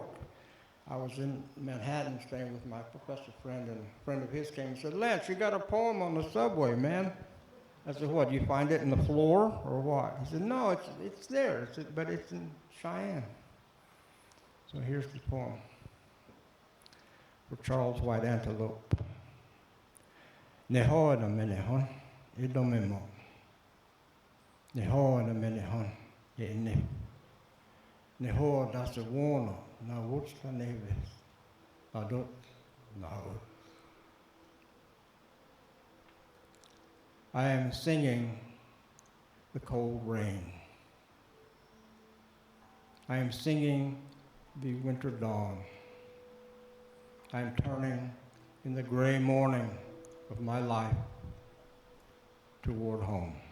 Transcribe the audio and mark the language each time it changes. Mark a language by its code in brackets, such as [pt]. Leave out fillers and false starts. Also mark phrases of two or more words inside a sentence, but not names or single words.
[en] I was in Manhattan staying with my professor friend, and a friend of his came and said, Lance, you got a poem on the subway, man. I said, what, you find it in the floor or what? He said, no, it's there, but it's in Cheyenne. So here's the poem for Charles White Antelope. [chy] Neho na menehon, idomemo. Neho na menehon, ne. Neho da se wono, na wutsta neves, adot na ut. [en] I am singing the cold rain. I am singing the winter dawn. I am turning in the gray morning of my life toward home.